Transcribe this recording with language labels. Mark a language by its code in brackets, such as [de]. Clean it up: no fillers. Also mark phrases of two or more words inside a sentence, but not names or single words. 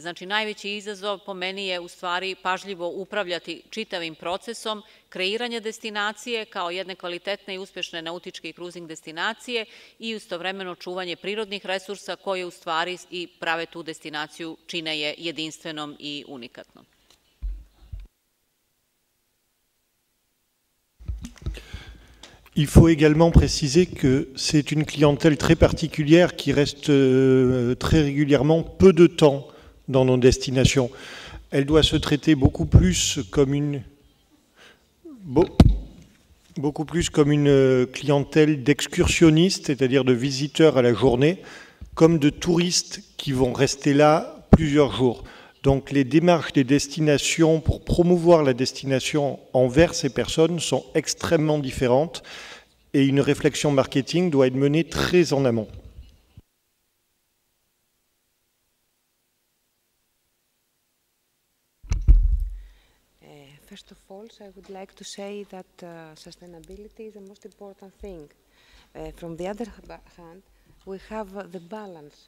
[sr] Znači, najveći izazov po meni je u stvari pažljivo upravljati čitavim procesom kreiranja destinacije kao jedne kvalitetne i uspešne nautičke i kruzing destinacije i istovremeno čuvanje prirodnih resursa koje u stvari i prave tu destinaciju, čine je jedinstvenom i unikatnom. [fr] Il faut également préciser que c'est une clientèle très particulière qui reste très régulièrement peu de temps dans nos destinations. Elle doit se traiter beaucoup plus comme une clientèle d'excursionnistes, c'est-à-dire de visiteurs à la journée, comme de touristes qui vont rester là plusieurs jours. Donc les démarches des destinations pour promouvoir la destination envers ces personnes sont extrêmement différentes et une réflexion marketing doit être menée très en amont. [en] First of all, I would like to say that sustainability is the most important thing. From the other hand, we have the balance.